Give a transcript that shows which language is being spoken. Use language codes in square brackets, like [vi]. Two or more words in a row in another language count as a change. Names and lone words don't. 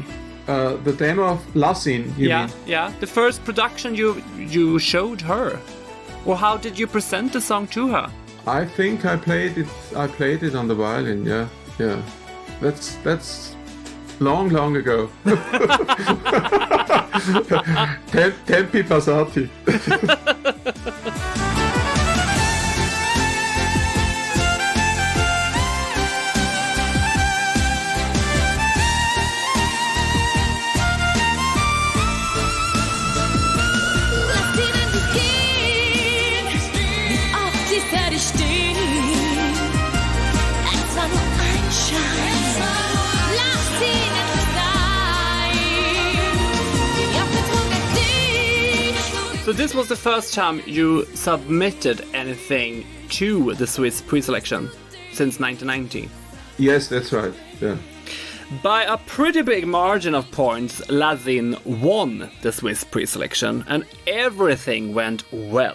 [en] The demo of Lazin, you mean? Yeah. The first production you showed her. Or how did you present the song to her? I think I played it on the violin, yeah. That's long ago. [it] Tempi passati. [de] Lass ihn endlich gehen, wie oft ließ dich stehen. Es war nur ein Schein, lass ihn endlich sein. Jag betrogen dich. [en] So this was the first time you submitted anything to the Swiss preselection since 1990. Yes, that's right. Yeah. By a pretty big margin of points, Lazin won the Swiss preselection, and everything went well.